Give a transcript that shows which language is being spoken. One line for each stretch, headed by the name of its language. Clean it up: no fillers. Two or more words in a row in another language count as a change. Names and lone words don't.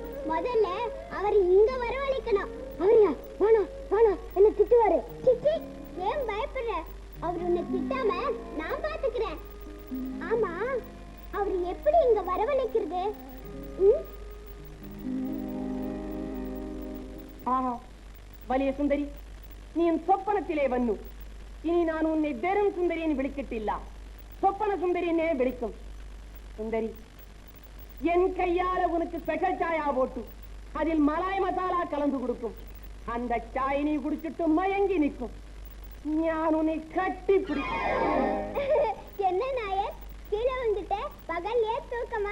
Tamil: முதல்ல அவர் இங்க வரவழைக்கணும். அவரையா? வேணாம் வேணாம், என்ன திட்டுவாரு. சிச்சி, ஏன் பயப்படுற? அவர் உன்னை திட்டாம நான் பாத்துக்கிறேன். ஆமா, அவர் எப்படி இங்க வரவழைக்கிறது? ஆஹா,
Malayalam: വലിയ സുന്ദരി, നീ സ്വപ്നത്തിലേ വന്നു. ഇനി ഞാൻ ഉന്നെ വെറും സുന്ദരിയെ വിളിച്ചിട്ടില്ല, സ്വപ്ന സുന്ദരിയെ വിളിക്കും. സുന്ദരി,
Tamil: என் கையால உனக்கு ஸ்பெஷல் சாயா போட்டு அதில் மலாய் மசாலா கலந்து கொடுக்கும். அந்த சாய் நீ குடிச்சிட்டு மயங்கி நிற்கும். நான் உன்னை கட்டி பிடிக்கும். என்ன நாயர், கீழே வந்துட்ட? பகல்லே தூக்கமா?